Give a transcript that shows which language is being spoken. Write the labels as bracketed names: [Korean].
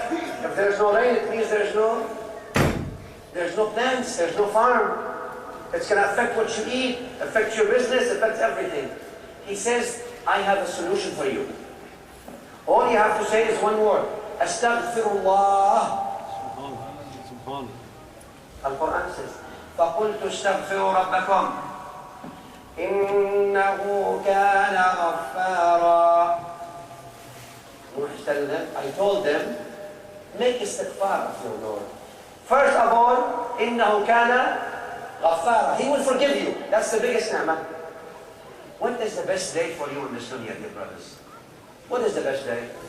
[English] If there's no rain, it means there's no plants, there's no farm. It's going to affect what you eat, affect your business, affects everything. He says, I have a solution for you. All you have to say is one word. [Arabic] Astaghfirullah. [English] Al-Quran says, [Arabic] فَقُلْتُ اسْتَغْفِرُوا رَبَّكُمْ إِنَّهُ كَانَ غَفَّارًا. [English] I told them, make istighfar of your Lord. First of all, [Arabic] إِنَّهُ كَانَ غَفَّارًا. [English] He will forgive you. That's the biggest ni'mah. What is the best day for you in this dunya, dear brothers? What is the best day?